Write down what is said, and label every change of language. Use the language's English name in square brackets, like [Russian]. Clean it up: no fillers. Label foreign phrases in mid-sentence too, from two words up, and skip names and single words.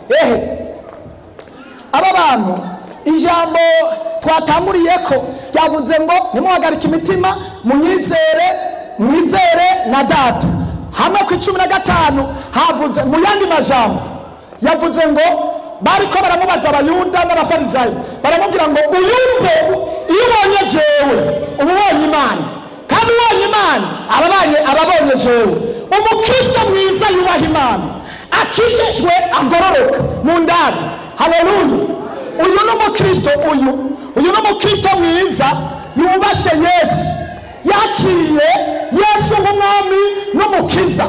[Rundi] Aba bantu ijambo twatanguriye ko ryavuze ngo nimuhagarike imitima, mwizere na Data. Hamwe ku 15 havuze mu yandi majambo yavuze ngo bariko baramubaza abayuda n'abafarisayo baramubwira ngo uyumve iyo ubonye jewe uba ubonye Imana kandi ubonye Imana ababonye jewe. Umukristo mwiza yubaha Imana akijejwe agororoka mu ndani. Haleluya. Uyu n'umukristo uyu n'umukristo mwiza yubashe Yesu, yakiriye Yesu nk'umwami n'umukiza.